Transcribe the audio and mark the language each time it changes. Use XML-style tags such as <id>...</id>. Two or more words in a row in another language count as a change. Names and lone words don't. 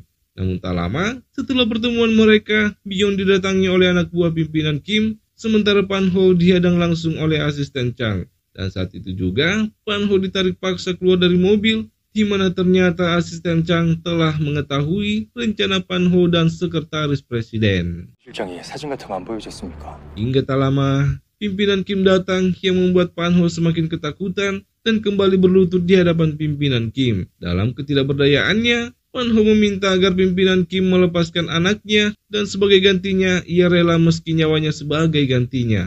<id>Namun tak lama, setelah pertemuan mereka, Myon didatangi oleh anak buah pimpinan Kim, sementara Pan Ho dihadang langsung oleh asisten Chang. Dan saat itu juga, Pan Ho ditarik paksa keluar dari mobil, di mana ternyata asisten Chang telah mengetahui rencana Pan Ho dan sekretaris presiden.</id> <ko>실장이 사진 같은 거 안 보여줬습니까?</ko> <id>Hingga tak lama, pimpinan Kim datang yang membuat Pan Ho semakin ketakutan dan kembali berlutut di hadapan pimpinan Kim. Dalam ketidakberdayaannya, Pan Ho meminta agar pimpinan Kim melepaskan anaknya dan sebagai gantinya ia rela meski nyawanya sebagai gantinya.</id>